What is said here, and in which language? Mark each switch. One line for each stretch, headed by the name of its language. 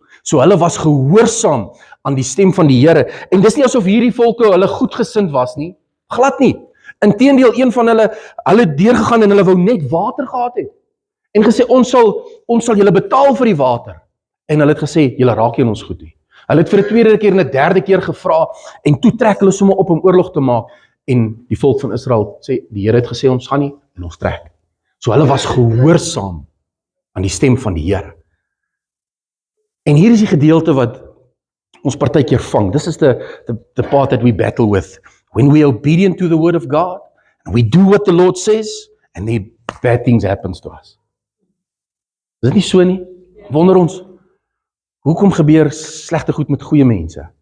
Afrikaans: So hulle was gehoorsaam aan die stem van die Here. En dis nie asof hierdie volke hulle goedgesind was nie. Glad nie. Inteendeel, een van hulle het deurgegaan en hulle wou net water gehad het. En gesê, ons sal julle betaal vir die water. En hulle het gesê, julle raak nie in ons goed nie. Hulle het vir 'n tweede keer en 'n derde keer gevra en toe trek hulle sommer op om oorlog te maak en die volk van Israel sê, die Here het gesê ons gaan nie en ons trek. So hulle was gehoorsaam aan die stem van die Here. En hier is die gedeelte wat ons partykeer vang.
English: This is the part that we battle with. When we are obedient to the word of God, and we do what the Lord says, and then bad things happens to us.
Afrikaans: Is dit nie so nie? Wonder ons, hoekom gebeur slegte goed met goeie mense?